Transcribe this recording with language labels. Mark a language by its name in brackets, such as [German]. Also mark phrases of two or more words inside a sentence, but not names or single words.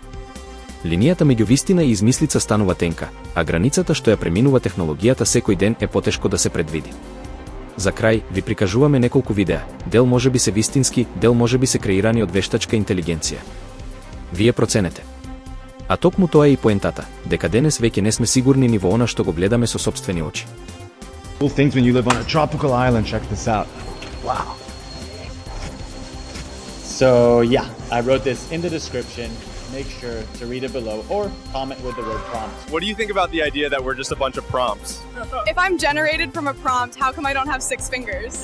[Macedonian] Линијата меѓу вистина и измислица станува тенка, а границата што ја преминува технологијата секој ден е потешко да се предвиди. За крај, ви прикажуваме неколку видеа, дел може би се вистински, дел може би се креирани од вештачка интелигенција. Вие проценете. А токму тоа е и поентата, дека денес веќе не сме сигурни ни во она што го гледаме со сопствени очи. [English] Cool things when you live on a tropical island. Check this out. Wow. So yeah, I wrote this in the description. Make sure to read it below or comment with the word prompt. What do you think about the idea that we're just a bunch of prompts? If I'm generated from a prompt, how come I don't have 6 fingers?